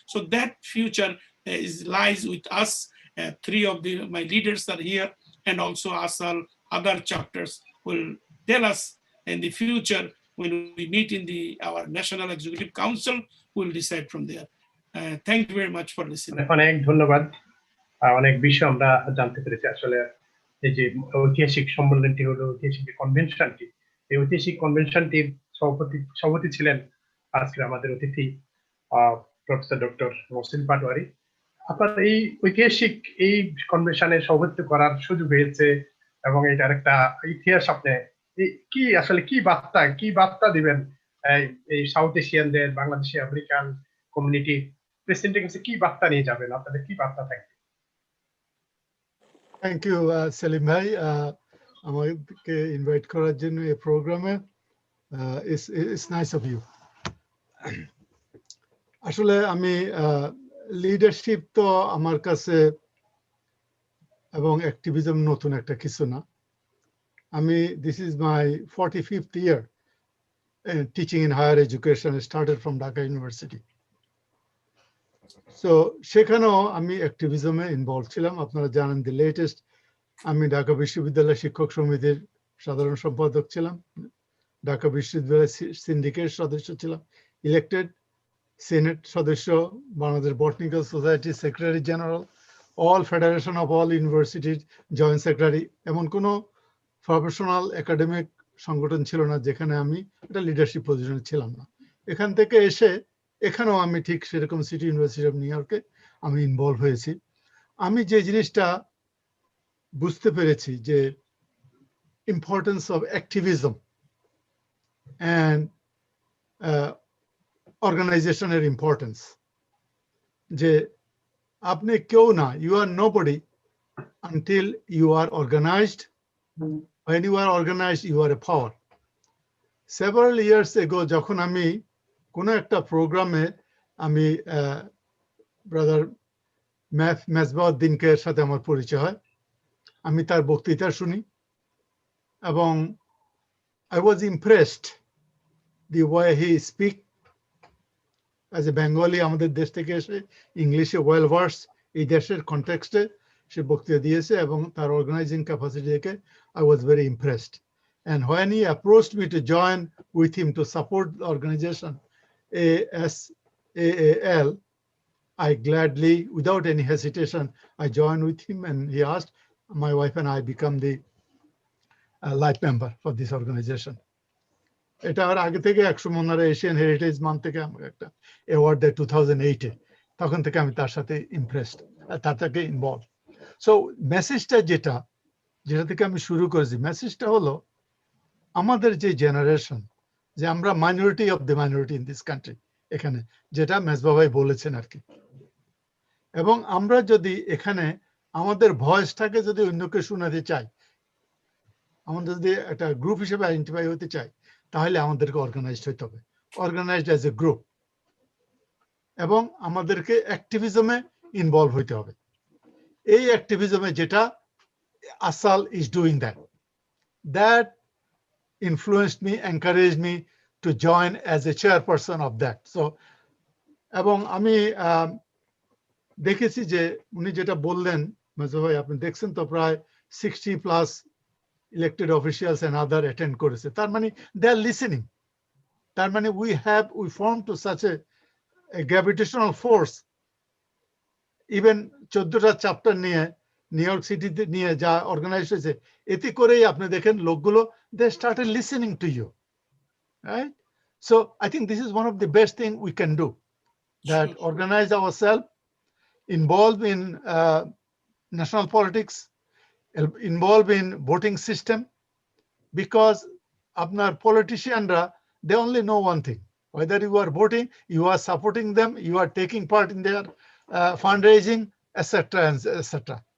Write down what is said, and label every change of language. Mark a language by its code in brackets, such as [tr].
[en] So that future lies with us. 3 of my leaders are here, and also ASAAL other chapters will tell us in the future when we meet in our National Executive Council, we'll decide from there. Thank you very much for listening. [bn] অনেক ধন্যবাদ। অনেক বিষয় আমরা জানতে পেরেছি। আসলে এই যে ঐতিহাসিক সম্মেলনটি হলো ঐতিহাসিক কনভেনশনটি, এই ঐতিহাসিক কনভেনশনটির সভাপতি ছিলেন আজকের আমাদের অতিথি প্রফেসর ডক্টর মহসিন পাটওয়ারি। আপনার এই ঐতিহাসিক এই কনভেনশনে সভাপতিত্ব করার সুযোগ হয়েছে এবং এটার একটা ইতিহাস আপনি কি আসলে কি বার্তা দিবেন এই সাউথ এশিয়ানদের, বাংলাদেশি আমেরিকান কমিউনিটি প্রেসিডেন্টের কাছে কি বার্তা নিয়ে যাবেন? আপনাদের কি বার্তা থাকবে? থ্যাংক ইউ সেলিম ভাই, আমাকে ইনভাইট করার জন্য এই প্রোগ্রামে। [en] It's nice of you. [bn] আসলে আমি লিডারশিপ তো আমার কাছে এবং অ্যাক্টিভিজম নতুন একটা কিছু না। [en] আমি this is my 45th year teaching in higher education. I started from Dhaka University. [bn] So সেখানেও আমি অ্যাক্টিভিজমে ইনভলভ ছিলাম। আপনারা জানেন দি লেটেস্ট আমি ঢাকা বিশ্ববিদ্যালয় শিক্ষক সমিতির সাধারণ সম্পাদক ছিলাম, ঢাকা বিশ্ববিদ্যালয় সিন্ডিকেট সদস্য ছিলাম, ইলেক্টেড সেনেট সদস্য, Bangladesh botanical society secretary general, all federation of all ইউনিভার্সিটির জয়েন্ট সেক্রেটারি। এমন কোনো প্রফেশনাল একাডেমিক সংগঠন ছিল না যেখানে আমি একটা লিডারশিপ পজিশনে ছিলাম না। এখান থেকে এসে এখানেও আমি ঠিক সেরকম সিটি ইউনিভার্সিটি অফ নিউ ইয়র্কে আমি ইনভলভ হয়েছি। আমি যে জিনিসটা বুঝতে পেরেছি যে ইম্পর্টেন্স অফ অ্যাক্টিভিজম অ্যান্ড অর্গানাইজেশনের ইম্পর্টেন্স, যে আপনি কেউ না, [en] You are nobody until you are organized. When you are organized, you are a power. Several years ago, [bn] যখন আমি কোনো একটা প্রোগ্রামে আমি ব্রাদার মেজবাহ উদ্দিনকের সাথে আমার পরিচয় হয়, আমি তার বক্তৃতা শুনি এবং [en] I was impressed the way he speak as a Bengali, [bn] আমাদের দেশ থেকে এসে ইংলিশে ওয়েল ভার্স, এই দেশের কনটেক্সটে সে বক্তৃতা দিয়েছে এবং তার অর্গানাইজিং ক্যাপাসিটি দেখে [en] I was very impressed. And when he approached me to join with him to support the organization ASAAL, I gladly, without any hesitation, I joined with him, and he asked, my wife and I become the life member for this organization. [bn] এটা আর আগে থেকে 100 মনারা Asian heritage month থেকে আমাকে একটা award দেয় 2008-এ। তখন থেকে আমি তার সাথে ইমপ্রেসড, তার থেকে ইনভলভ। সো মেসেজটা যেটা থেকে আমি শুরু করেছি, মেসেজটা হলো আমাদের যে জেনারেশন, যে আমরা [en] minority of the minority in this country, [bn] এখানে যেটা মেজবা ভাই বলেছেন আর কি, এবং আমরা যদি এখানে আমাদের ভয়েসটাকে যদি অন্যকে শোনাতে চাই, আমাদের যদি একটা গ্রুপ হিসেবে আইডেন্টিফাই হতে চাই, তাহলে আমাদেরকে অর্গানাইজড হতে হবে, [en] organized as a group, [bn] এবং আমাদেরকে অ্যাক্টিভিজমে ইনভলভ হতে হবে। এই অ্যাক্টিভিজমে যেটা [en] ASAAL is doing that influenced me, encouraged me to join as a chairperson of that. [bn] So এবং আমি দেখেছি যে উনি যেটা বললেন মেজবা ভাই, আপনি দেখছেন তো প্রায় [en] 60+ elected officials and other [bn] attend করেছে, তার মানে [en] they are listening, [bn] তার মানে [en] we formed to such a gravitational force, even [bn] 14টা chapter নিয়ে নিউ ইয়র্ক সিটিতে নিয়ে যা অর্গানাইজ হয়েছে, এতে করেই আপনি দেখেন লোকগুলো [en] they started listening to you, right? So I think this is one of the best thing we can do, that organize ourselves, involve in national politics, involve in voting system, because আপনার politicianরা they only know one thing, whether you are voting, you are supporting them, you are taking part in their fundraising, etc., etc.